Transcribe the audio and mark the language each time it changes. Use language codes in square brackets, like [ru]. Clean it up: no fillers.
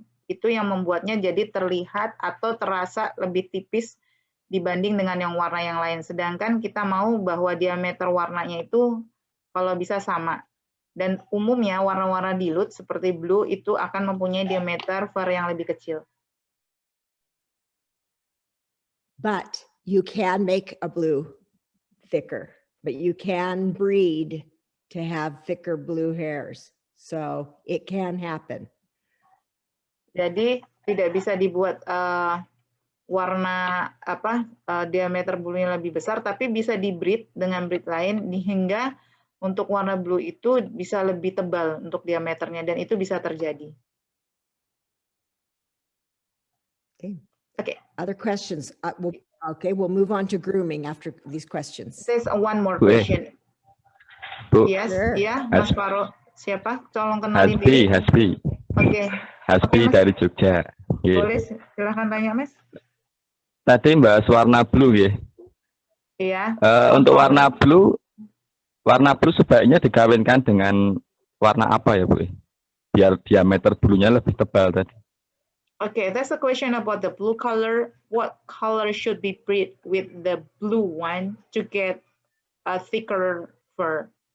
[id] Itu yang membuatnya jadi terlihat atau terasa lebih tipis dibanding dengan yang warna yang lain. Sedangkan kita mau bahwa diameter warnanya itu kalau bisa sama. Dan umumnya warna-warna dilute seperti blue itu akan mempunyai diameter fur yang lebih kecil. [en] But you can make a blue thicker, but you can breed to have thicker blue hairs. So it can happen. [id] Jadi tidak bisa dibuat warna diameter blue-nya lebih besar, tapi bisa di-breed dengan breed lain hingga untuk warna blue itu bisa lebih tebal untuk diameternya, dan itu bisa terjadi. [en] Okay. Other questions? We'll move on to grooming after these questions. There's one more question. Bu. [id] Yes, ya, Mas Faro. Siapa? Tolong kenalin diri. Hasbi. Oke. Hasbi dari Jogja. Boleh, silahkan tanya, Mas. Tadi bahas warna blue ya. Iya. Untuk warna blue sebaiknya dikawinkan dengan warna apa ya, Bu? Biar diameter blue-nya lebih tebal tadi. [en] Okay, that's a question about the blue color. What color should be bred with the blue one to get a thicker fur?